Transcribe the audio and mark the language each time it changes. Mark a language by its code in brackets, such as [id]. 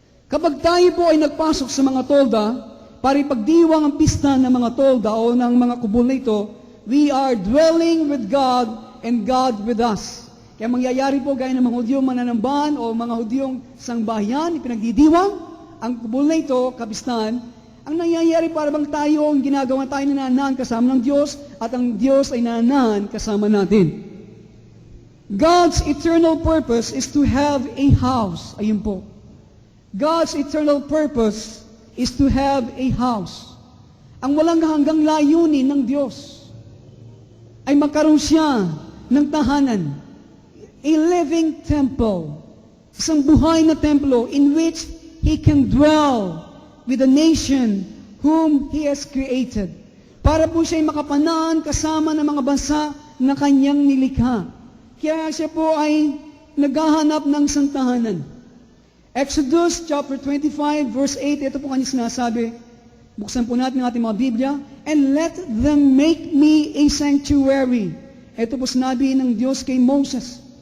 [tl] Kapag tayo po ay nagpasok sa mga tolda, para ipagdiwang ang pista ng mga tolda o ng mga kubol na ito, [en] we are dwelling with God and God with us. [tl] Kaya mangyayari po gaya ng mga Hudyong mananambahan o mga Hudyong sangbahayan, ipinagdidiwang, ang kubol na ito, kapistahan, ang nangyayari para bang tayo, ang ginagawa tayo na nananahan kasama ng Diyos at ang Diyos ay nananahan kasama natin. [en] God's eternal purpose is to have a house. [tl] Ayun po. [en] God's eternal purpose is to have a house. [tl] Ang walang hanggang layunin ng Diyos ay magkaroon siya ng tahanan, [en] a living temple, [tl] isang buhay na templo [en] in which He can dwell with the nation whom He has created. [tl] Para po siya'y makapanaan kasama ng mga bansa na Kanyang nilikha. Kaya siya po ay naghahanap ng santahanan. Exodus chapter 25 verse 8, ito po kanya sinasabi. Buksan po natin ang ating mga Biblia. [en] And let them make me a sanctuary. [tl] Ito po sinabi ng Diyos kay Moses.